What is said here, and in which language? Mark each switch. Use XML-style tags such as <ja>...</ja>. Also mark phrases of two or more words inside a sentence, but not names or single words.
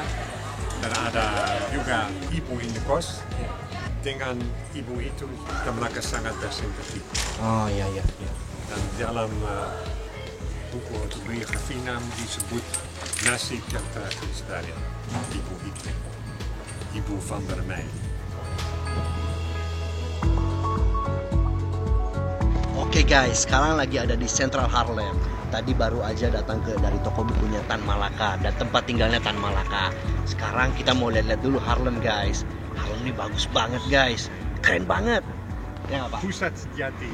<id>Dan ada juga ibu indekos. Dengan ibu itu Tan Malaka sangat bersimpati. Oh iya. Dan dalam buku autobiografi disebut nasib yang tragis dari ibu itu, ibu van der Meij. Oke guys, sekarang lagi ada di Central Haarlem. Tadi baru aja datang dari toko bukunya Tan Malaka dan tempat tinggalnya Tan Malaka. Sekarang kita mau lihat-lihat dulu Haarlem guys. Haarlem ini bagus banget guys, keren banget. Ya nggak Pak? Pusat sejati.</id>